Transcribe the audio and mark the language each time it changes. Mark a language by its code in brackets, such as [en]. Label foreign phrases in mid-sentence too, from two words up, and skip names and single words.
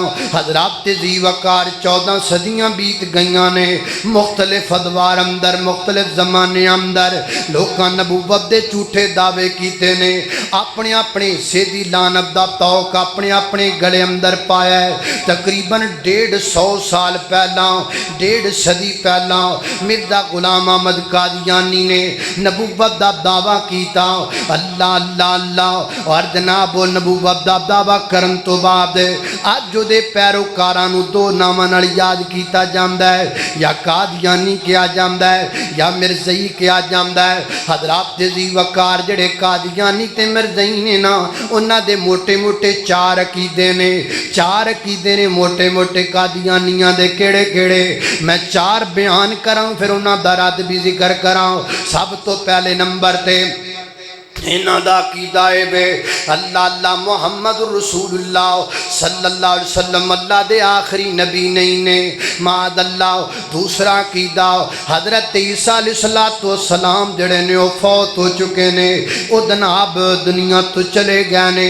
[pa] حضرات ذی وقار 14 صدیاں بیت گئیاں نے، مختلف ادوار اندر، مختلف زمانے اندر لوکاں نبوت دے جھوٹے دعوے کیتے نے، اپنے اپنے حصے دی لعنت دا توق اپنے اپنے گلے اندر پایا ہے۔ تقریباً 150 سال پہلا، 1.5 صدی پہلا مرزا غلام احمد قادیانی نے نبوت دا دعویٰ کیتا۔ اللہ اللہ اللہ، اور جناب وہ نبوت دا دعویٰ کرن تو بعد آج جو دے پیروکاراں نوں 2 ناماں نال یاد کیتا جاندا ہے، یا قادیانی کیا جاندا ہے یا مرزائی کیا جاندا ہے۔ حضرات ذی وقار جڑے قادیانی تے مرزائی نے نا، انہاں دے موٹے موٹے 4 عقیدے نے، 4 عقیدے نے موٹے موٹے قادیانیاں دے کیڑے کیڑے، میں 4 بیان کراں پھر انہاں دا رد بھی ذکر کراں۔ سب تو پہلے نمبر تے انہاں دا عقیدہ ہے بے اللہ اللہ محمد رسول اللہ صلی اللہ علیہ وسلم اللہ دے آخری نبی نہیں نے، معاذ اللہ۔ دوسرا عقیدہ حضرت عیسیٰ علیہ السلام جڑے نے وہ فوت ہو چکے نے، وہ جناب دنیا تو چلے گئے نے۔